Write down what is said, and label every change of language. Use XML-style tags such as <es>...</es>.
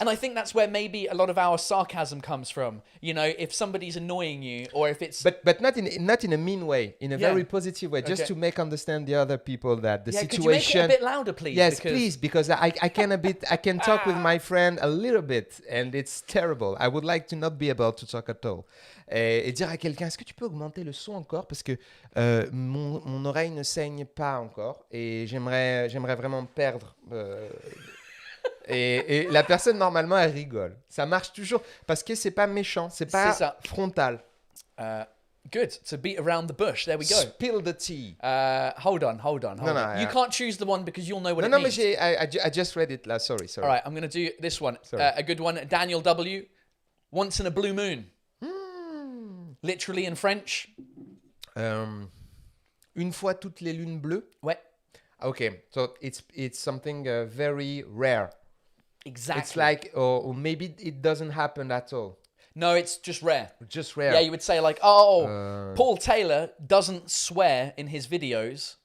<en>And I think that's where maybe a lot of our sarcasm comes from. You know, if somebody's annoying you, or if it's But not in a mean way, in a Yeah. very positive way, just Okay. to make understand the other people that the yeah, could you make it situation. a bit louder, please? Yes, Because- please, because I can talk with my friend a little bit, and it's terrible. I would like to not be able to talk at all.</en> <fr>Et dire à quelqu'un, est-ce que tu peux augmenter le son encore, parce que mon oreille ne saigne pas encore, et j'aimerais vraiment perdre. Et la personne normalement elle rigole. Ça marche toujours parce que c'est pas méchant, c'est pas C'est ça. frontal.</fr> <en>Good. To beat around the bush. There we go. Spill the tea. Hold on. no, You can't choose the one because you'll know what No, it</en> <fr>mais</fr> <en>means. I just read it là. Sorry. All right, I'm going to do this one. Sorry. A good one. Daniel W. Once in a blue moon. Literally in French.</en> <fr>Une fois toutes les lunes bleues. Ouais.</fr> <en>Okay, so it's something very rare. Exactly. It's like, or maybe it doesn't happen at all. No, it's just rare. Just rare. Yeah, you would say like, Paul Taylor doesn't swear in his videos</en>